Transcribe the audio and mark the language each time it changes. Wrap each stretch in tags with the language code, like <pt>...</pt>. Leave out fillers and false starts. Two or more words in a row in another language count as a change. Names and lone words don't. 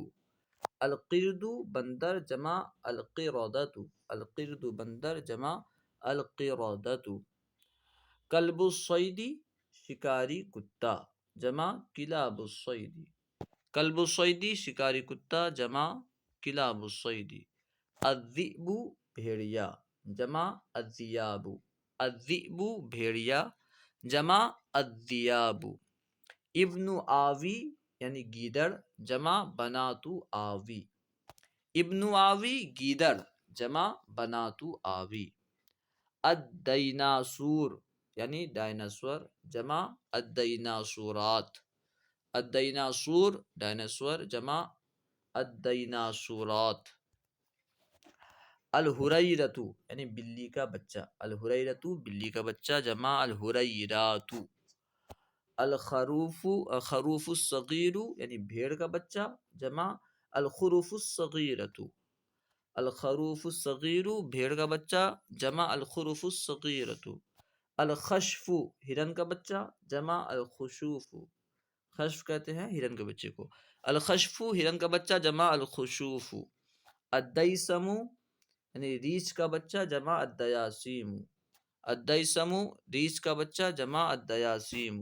<ar>القرد بندر، جمع القردۃ، القرد بندر، جمع القردۃ. کلب الصید</ar> <ur>شکاری کتا،</ur> <ar>جمع کلاب الصید، کلب الصید</ar> <ur>شکاری کتا،</ur> <ar>جمع کلاب الصید. الذئب بھیڑیا، جمع الذئاب، الذئب بھیڑیا، جمع الذئاب. ابن آوی</ar> <ur>یعنی گیدڑ،</ur> <ar>جمع بنات آوی، ابن آوی گیدڑ، جمع بنات آوی. الدیناسور</ar> <ur>یعنی ڈائناسور،</ur> <ar>جمع الدیناسورات، الدیناسور ڈائناسور، جمع الدیناسورات.</ar> <ur>الحریرۃ یعنی بلی کا بچہ، الحریرۃ بلی کا بچہ،</ur> <ar>جمع الحریرات. الخروف خروف الصغیر</ar> <ur>یعنی بھیڑ کا بچہ،</ur> <ar>جمع الخروف الصغیرۃ، الخروف الصغیر</ar> <ur>بھیڑ کا بچہ،</ur> <ar>جمع الخروف الصغیرۃ.</ar> <ur>الخشف ہرن کا بچہ،</ur> <ar>جمع الخشوف،</ar> <ur>خشف کہتے ہیں ہرن کے بچے کو، الخشف ہرن کا بچہ،</ur> <ar>جمع الخشوف.</ar> <ur>الدیسم یعنی ریچھ کا بچہ،</ur> <ar>جمع الدیاسیم،</ar> <ur>الدیسم ریچھ کا بچہ،</ur> <ar>جمع الدیاسیم.</ar>